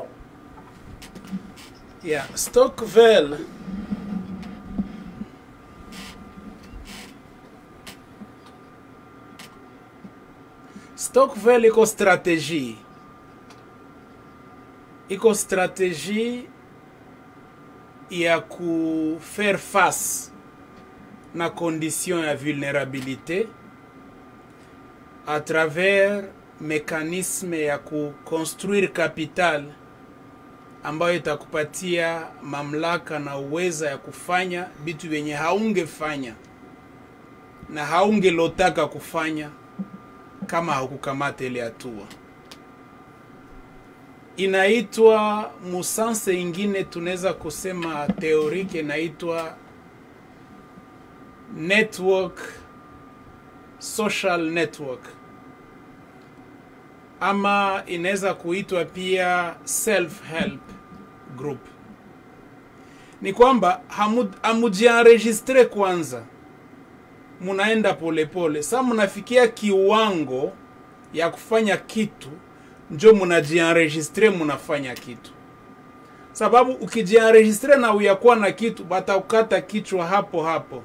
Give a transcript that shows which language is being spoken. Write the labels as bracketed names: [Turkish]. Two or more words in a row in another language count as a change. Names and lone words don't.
[Swahili] Yeah, Stokvel iko strategie ya [French] faire face [Swahili] na condition ya vulnerabilité [French] à travers mécanisme [Swahili] ya [French] construire capital [Swahili] ambayo itakupatia mamlaka na uweza ya kufanya vitu vyenye haungefanya na haungelotaka kufanya kama hukukamata ile hatua. Inaitwa musanse ingine tunaweza kusema teorike, inaitwa [English] network, social network, [Swahili] ama inaweza kuitwa pia [English] self-help group. [Swahili] Ni kwamba hamujienregistre kwanza, munaenda polepole. Sasa munafikia kiwango ya kufanya kitu, njo munajienregistre munafanya kitu. Sababu ukijienregistre na uyakuwa na kitu, batakukata kichwa hapo hapo.